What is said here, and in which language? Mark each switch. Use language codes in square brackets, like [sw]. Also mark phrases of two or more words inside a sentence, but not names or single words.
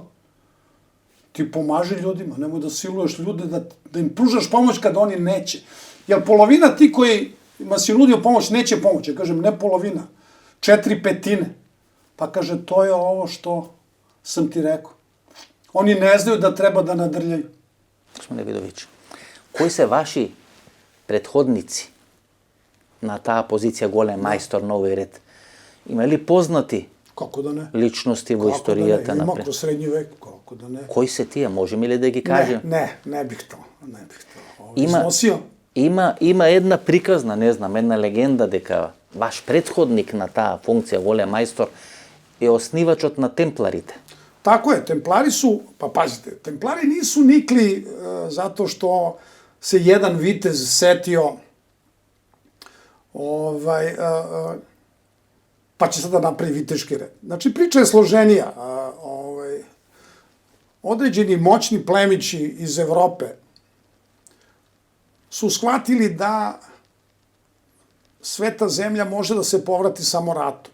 [sr] Ti pomaži ljudima, nemoj da siluješ ljude, da im pružaš pomoć kada oni neće. Jer polovina ti kojima si nudio pomoć neće pomoći. Ja kažem, ne polovina, 4/5. Pa kaže, to je ovo što sam ti rekao. Oni ne znaju da treba da nadrljaju. [mk] Gospodине Видовиć, кои се ваши претходници на таа позиција голем мајстор на овој ред? Има ли познати [sr] Kako da ne? [mk] личности во историјата? [sr] Ima kroz srednji vek, kako da ne? [mk] Кои се тие? Можеме ли да ги кажем? [sr] Ne bih to. Iznosio. [mk] Има една приказна, не знам, една легенда дека ваш предходник на таа функција, голем мајстор, е оснивачот на темпларите. [sr] Tako je, templari su, pa pazite, templari nisu nikli zato što se jedan vitez setio pa će sada napravi viteški red. Znači, priča je složenija. Određeni moćni plemići iz Evrope su shvatili da sveta zemlja može da se povrati samo ratom.